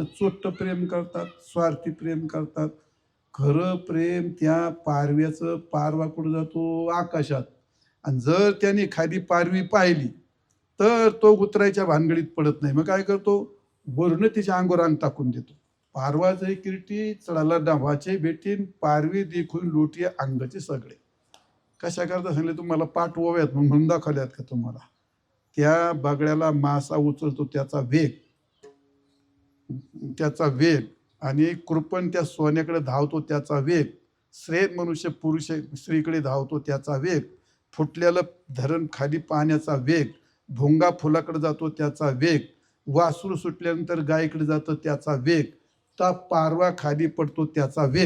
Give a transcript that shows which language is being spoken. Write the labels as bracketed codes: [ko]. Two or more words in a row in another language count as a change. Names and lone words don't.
[mr] चोट्ट प्रेम करतात, स्वार्थी प्रेम करतात. खरं प्रेम त्या पारव्याचं, पारवा कुठं जातो? आकाशात. आणि जर त्याने खाली पारवी पाहिली तर तो उतरायच्या भानगडीत पडत नाही. मग काय करतो? वरून तिच्या अंगावर अंग टाकून देतो. पारवा जय किरटी, चढाला नभाचे भेटीन, पारवी देखून लुटी अंगाचे सगळे. कशा करता सांगले तुम्हाला? पाठ ओव्यात म्हणून दाखवल्यात का तुम्हाला? त्या बगड्याला मासा उचलतो त्याचा वेग, आणि कृपण त्या सोन्याकडे धावतो त्याचा वेग, श्रेण मनुष्य पुरुष स्त्रीकडे धावतो त्याचा वेग, फुटलेलं धरण खाली पाहण्याचा वेग, भोंगा फुलाकडे जातो त्याचा वेग, वासरू सुटल्यानंतर गायीकडे जातो त्याचा वेग, त्या पारवा खाली पडतो त्याचा वेग.